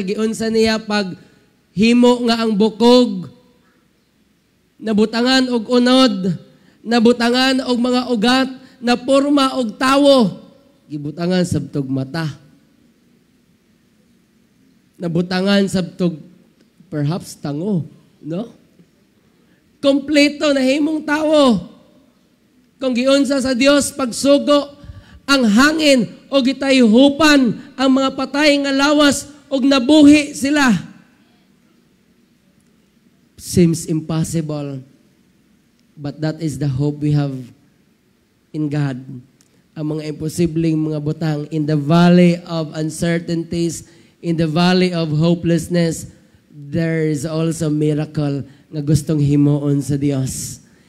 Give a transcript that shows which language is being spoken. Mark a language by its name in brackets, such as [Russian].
[Cebuano] Giunsa niya pag himo nga ang bukog, nabutangan og unod, nabutangan og mga ugat, na porma og tawo, gibutangan sabtog mata. Nabutangan sabtog perhaps tango, no? Kompleto na himong tao. Kung giunsa sa Dios pagsugo ang hangin o gitayhupan ang mga patay nga lawas og nabuhi sila. [English] Seems impossible, but that is the hope we have in God. [Cebuano] Ang mga imposibleng mga butang [English] in the valley of uncertainties, in the valley of hopelessness, there is also miracle [Cebuano] nga gustong himuon sa Dios.